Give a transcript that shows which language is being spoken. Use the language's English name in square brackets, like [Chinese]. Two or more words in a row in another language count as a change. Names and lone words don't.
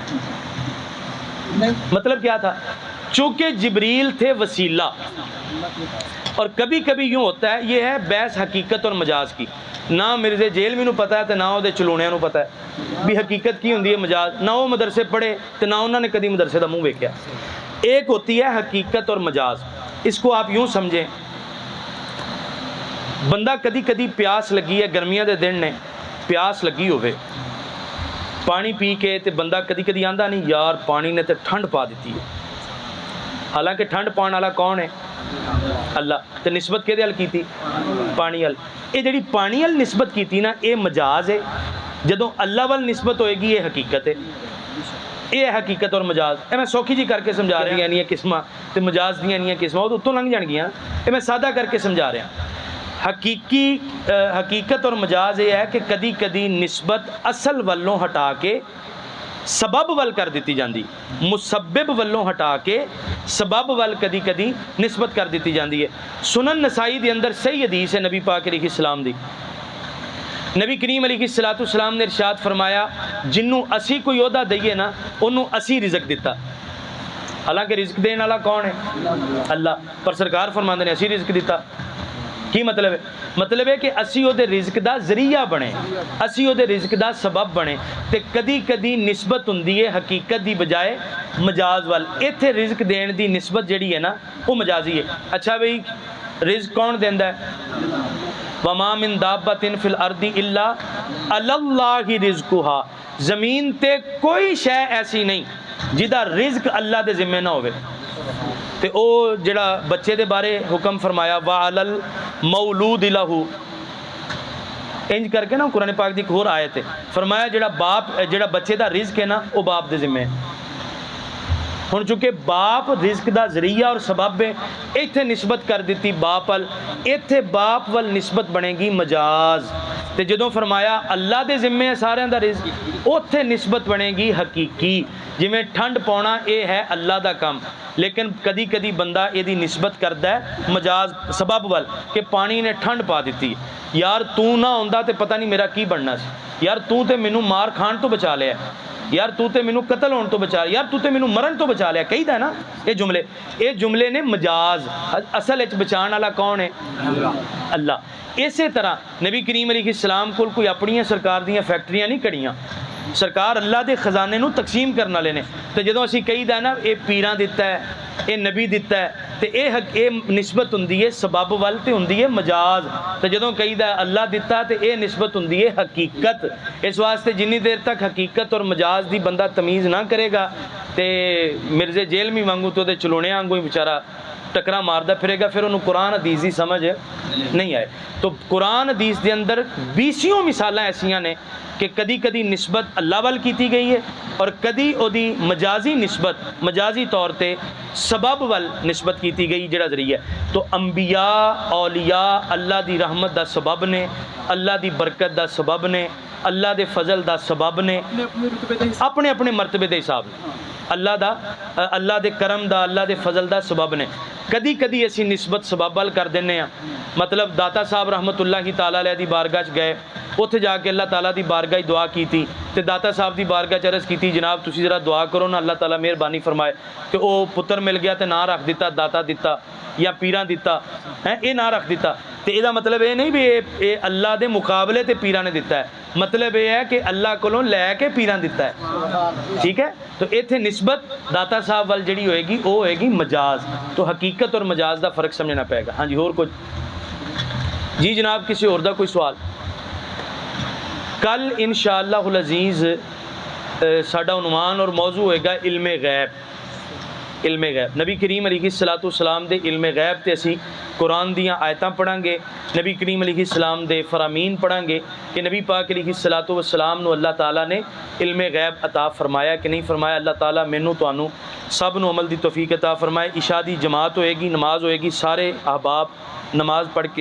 [Urdu] مطلب کیا تھا؟ چونکہ جبریل تھے وسیلہ، اور کبھی کبھی یوں ہوتا ہے، یہ ہے بحث حقیقت اور مجاز کی، [Punjabi] نہ مرزے جیل میں پتہ ہے تو نہ وہ چلوڑیاں نو پتہ ہے بھی حقیقت کی ہوندی ہے مجاز، نہ وہ مدرسے پڑھے تو نہ انہوں نے کدی مدرسے دا منہ ویکھیا۔ [Urdu] ایک ہوتی ہے حقیقت اور مجاز، اس کو آپ یوں سمجھیں، [Punjabi] بندہ کدی کدی پیاس لگی ہے، گرمیاں دے دن نے پیاس لگی ہوئے، پانی پی کے تے بندہ کدی کدی آندا نہیں یار پانی نے تے ٹھنڈ پا دیتی ہے، حالانکہ ٹھنڈ پان والا کون ہے؟ اللہ، تے نسبت کہدے ال کیتی؟ پانی ال۔ یہ جڑی پانی ال نسبت کیتی نا یہ مجاز ہے، جدوں اللہ وال نسبت ہوئے گی یہ حقیقت ہے، یہ حقیقت اور مجاز۔ اے میں سوکھی جی کر کے سمجھا رہی ہیں قسمہ تے مجاز دیاں نہیں قسمہ، وہ تو اتوں لنگ جان گیاں، [Urdu] یہ میں سادہ کر کے سمجھا رہا ہوں۔ [Punjabi] حقیقت اور مجاز یہ ہے کہ کدی کدی نسبت اصل والوں ہٹا کے سبب ول کر دیتی جاندی، مسبب والوں ہٹا کے سبب ول کدی کدی نسبت کر دیتی جاندی ہے۔ سنن نسائی دے اندر صحیح حدیث ہے نبی پاک [Arabic] علیہ السلام [Punjabi] دی، نبی کریم [Arabic] علیہ السلام [Punjabi] نے ارشاد فرمایا جنوں اسی کوئی عہدہ دئیے نا انہوں اسی رزق دیتا، حالانکہ رزق دین والا کون ہے؟ اللہ، پر سرکار فرماندے نے اسی رزق دیتا۔ کی مطلب ہے؟ مطلب ہے کہ اسی او دے رزق دا ذریعہ بنے، اسی او دے رزق دا سبب بنے، تے کدی کدی نسبت ہوندی ہے حقیقت دی بجائے مجاز وال۔ ایتھے رزق دین دی نسبت جڑی ہے نا وہ مجازی ہے۔ اچھا بھئی رزق کون دیندا ہے؟ [Arabic] وما من دابۃ فی الارض الا علی اللہ رزقها، [Punjabi] زمین تے کوئی شے ایسی نہیں جدا رزق اللہ دے ذمہ نہ ہوئے۔ تے او جڑا بچے دے بارے حکم فرمایا [Arabic] وعلی المولود لہ، [Punjabi] انج کر کے نا قرآن پاک دی ایک اور آیت ہے، فرمایا جڑا بچے دا رزق ہے نا وہ باپ دے ذمہ ہے۔ ہن چونکہ باپ رزق دا ذریعہ اور سبب ہے، ایتھے نسبت کر دیتی باپ ول، ایتھے باپ ول نسبت بنے گی مجاز، تے جدوں فرمایا اللہ دے ذمہ ہے سارے دا رزق، اوتھے نسبت بنے گی حقیقی، جویں ٹھنڈ پاؤنا اے ہے اللہ دا کام، لیکن کدی کدی بندہ یہ دی نسبت کردا ہے مجاز سبب ول کہ پانی نے ٹھنڈ پا دیتی، یار تو نہ ہوندا تے پتہ نہیں میرا کی بننا سی، یار تو تے مینوں مار کھان تو بچا لیا، یار تو تے مینوں قتل ہون تو بچا لیا، یار تو تے مینوں مرن تو بچا لیا، کہی دا نا یہ جملے نے مجاز، اصل وچ بچان والا کون ہے؟ اللہ۔ اسی طرح نبی کریم [Arabic] علیہ السلام [Punjabi] کول کوئی اپنی سرکار دیاں فیکٹریاں نہیں کڑیاں، سرکار اللہ دے خزانے نو تقسیم کرن والے نے، تے جدوں اسی کہی دا نا اے پیراں دتا ہے، اے نبی دتا ہے، تے اے نسبت ہوندی ہے سبب ول تے ہوندی ہے مجاز، تے جدوں کہی دا اللہ دتا تے اے نسبت ہوندی ہے حقیقت۔ اس واسطے جنی دیر تک حقیقت اور مجاز دی بندہ تمیز نہ کرے گا تے مرزے جیل میں وانگو تو دے چلونے وانگو ہی بیچارہ ٹکرا ماردا پھرے گا، پھر انہوں قرآن حدیث دی سمجھ نہیں آئے۔ تو قرآن حدیث دے اندر 20 مثالاں ایسیاں نے کہ کدی کدی نسبت اللہ وال کیتی گئی ہے اور کدی او دی مجازی نسبت مجازی طور تے سبب وال نسبت کیتی گئی جڑا ذریعہ ہے۔ تو انبیاء اولیاء اللہ دی رحمت دا سبب نے، اللہ دی برکت دا سبب نے، اللہ دے فضل دا سبب نے، اپنے اپنے مرتبے دے حساب نے۔ اللہ دے کرم دا، اللہ دے فضل دا سبب نے۔ کدی کدی اسی نسبت سبب ول کر دینے ہاں، مطلب داتا صاحب [Arabic] رحمت اللہ تعالیٰ علیہ [Punjabi] دی بارگاہ چ گئے، اتنے جا کے اللہ تعالیٰ دی بارگاہ دعا کیتی تے داتا صاحب دی بارگاہ چ عرض کیتی جناب تسی ذرا دعا کرو نا اللہ تعالیٰ مہربانی فرمائے، تے او پتر مل گیا تے نام رکھ دیتا داتا دیتا یا پیراں دیتا ہے، یہ نام رکھ دیتا۔ تے یہ مطلب یہ نہیں بھی یہ اللہ دے مقابلے تے پیراں نے دیتا ہے، مطلب یہ ہے کہ اللہ کولوں لے کے پیراں دیتا ہے، ٹھیک ہے۔ تو ایتھے نسبت داتا صاحب وال جڑی ہوئے گی وہ ہوئے گی مجاز، تو حقیقت اور مجاز دا فرق سمجھنا پائے گا۔ [Urdu] ہاں جی، اور کچھ؟ [Punjabi] جی جناب کسی اور دا کوئی سوال؟ کل [Arabic] انشاءاللہ العزیز [Punjabi] ساڈا عنوان اور موضوع ہوئے گا علم غیب۔ علم غیب، نبی کریم [Arabic] علیہ الصلوۃ والسلام [Punjabi] دے علم غیب تے اسی قرآن دیاں آیتاں پڑھاں گے، نبی کریم [Arabic] علیہ السلام [Punjabi] دے فرامین پڑھاں گے کہ نبی پاک [Arabic] علیہ الصلوۃ والسلام [Punjabi] نو اللہ تعالیٰ نے علم غیب عطا فرمایا کہ نہیں فرمایا۔ اللہ تعالیٰ مینوں تانوں سب نو عمل دی توفیق عطا فرمائے۔ عشاء دی جماعت ہوئے گی، نماز ہوئے گی، سارے احباب نماز پڑھ کے